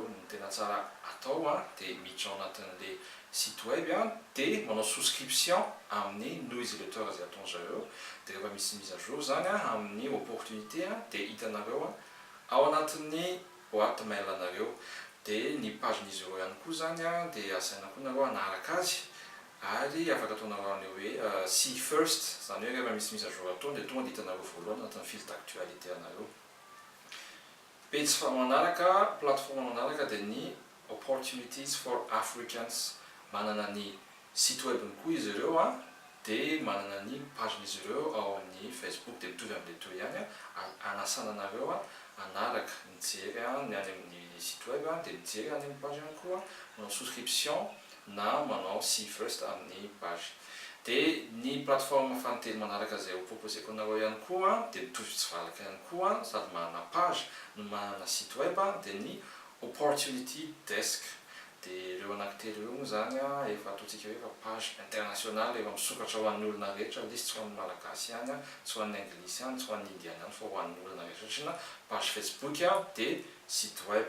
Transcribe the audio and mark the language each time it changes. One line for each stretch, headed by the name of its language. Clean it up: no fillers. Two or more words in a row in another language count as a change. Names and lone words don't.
Malagasy: Ny tena tsara atao dia miditra ao anatin'ilay
French: site web
Malagasy: dia manao souscription amin'ny newsletter izay ataon'zareo dia rehefa misy
French: mise à jour
Malagasy: zany amin'ny opportunité dia hitanareo ao anatin'ny
French: boîte mail
Malagasy: anareo. Dia ny pagen'izy ireo ihany koa zany dia asaina koa nareo hanaraka azy ary afaka ataonareo ny hoe
English: see first,
Malagasy: zany hoe rehefa misy
French: mise à jour
Malagasy: atao dia tonga dia hitanareo voalohany anatin'ny
French: fil d'actualité
Malagasy: anareo. Page fa manaraka, plateforme manaraka dia ny Opportunities for Africans. Manana ny
French: site web
Malagasy: koa izy ireo dia manana ny pagen'izy ireo ao amin'ny Facebook dia mitovy amin'ilay toy ihany anasana anareo anaraka mijery ny any amin'ny
French: site web
Malagasy: dia mijery any amin'ny page ihany koa manao souscription na manao
English: see first
Malagasy: amin'ny page. Dia ny plateforme fantely manaraka izay ho proposeko anareo ihany koa dia mitovy tsy valaka ihany koa sady manana page no manana
French: site web
Malagasy: dia ny Opportunity Desk. Dia ireo anankitelo eo zany efa ataontsika hoe
French: page internationale
Malagasy: efa misokatra ho an'ny olona rehetra, ilay tsy ho an'ny malagasy ihany, tsy ho an'ny anglisy ihany, tsy ho an'ny indiana ihany fa ho an'ny olona rehetra satria page Facebook dia site web.